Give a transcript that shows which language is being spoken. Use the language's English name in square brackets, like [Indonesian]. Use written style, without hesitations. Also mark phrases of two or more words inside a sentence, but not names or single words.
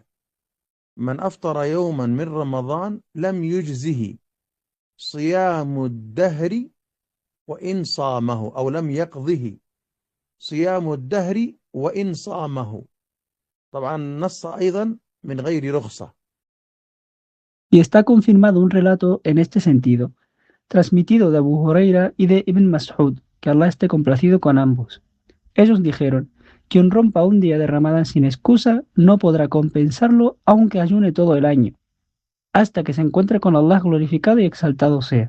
[Arabic] من أفطر يوما من رمضان لم يجزه صيام الدهر وإن صامه، أو لم يقضه صيام الدهر وإن صامه. طبعا نص أيضا من غير رخصة. [Spanish] Y está confirmado un relato en este sentido, transmitido de Abu Huraira y de Ibn Mas'ud, que Allah esté complacido con ambos. Ellos dijeron: quien rompa un día de Ramadán sin excusa no podrá compensarlo aunque ayune todo el año, hasta que se encuentre con Allah glorificado y exaltado sea.